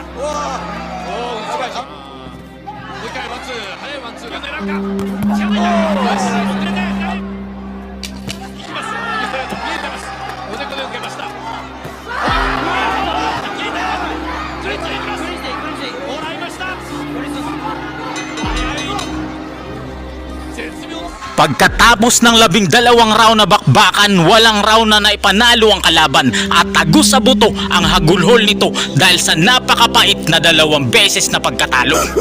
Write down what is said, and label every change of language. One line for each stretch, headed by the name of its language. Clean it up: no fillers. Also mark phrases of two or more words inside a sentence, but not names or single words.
Japanese: もう一回ワンツー、早いワンツーが狙うか。近いな。遅れていきます。見えてます。おでこで受けました。クリンチいきます。もらいました。
Filipino: Pagkatapos ng 12 round na bakbakan, walang round na naipanalo ang kalaban at tagos sa buto ang hagulhol nito dahil sa napakapait na 2 beses na pagkatalo.